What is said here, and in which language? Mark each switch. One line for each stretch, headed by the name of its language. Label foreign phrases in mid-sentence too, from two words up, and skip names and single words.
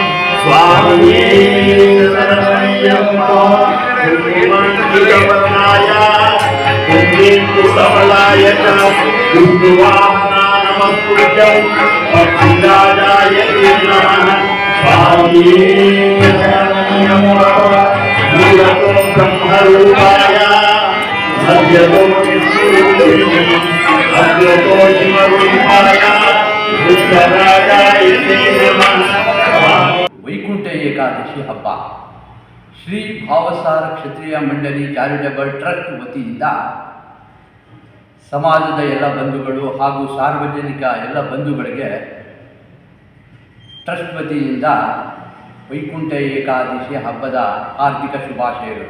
Sanskrit: स्वामि शरणमय्यप्प कुंकुमंकितवर्णाय कुंकुमलाय दुर्वाहना नमः भक्तिराजाय नमः स्वामि शरणमय्यप्प मूलतो ब्रह्मरूपाय मध्यतो विष्णुरूपिणि अग्रतो शिवरूपाय बुद्धराजाय नमः.
Kannada: ವೈಕುಂಠ ಏಕಾದಶಿ ಹಬ್ಬ ಶ್ರೀ ಭಾವಸಾರ ಕ್ಷತ್ರಿಯ ಮಂಡಳಿ ಚಾರಿಟಬಲ್ ಟ್ರಸ್ಟ್ ವತಿಯಿಂದ ಸಮಾಜದ ಎಲ್ಲ ಬಂಧುಗಳು ಹಾಗೂ ಸಾರ್ವಜನಿಕ ಎಲ್ಲ ಬಂಧುಗಳಿಗೆ ಟ್ರಸ್ಟ್ ವತಿಯಿಂದ ವೈಕುಂಠ ಏಕಾದಶಿ ಹಬ್ಬದ ಹಾರ್ದಿಕ ಶುಭಾಶಯಗಳು.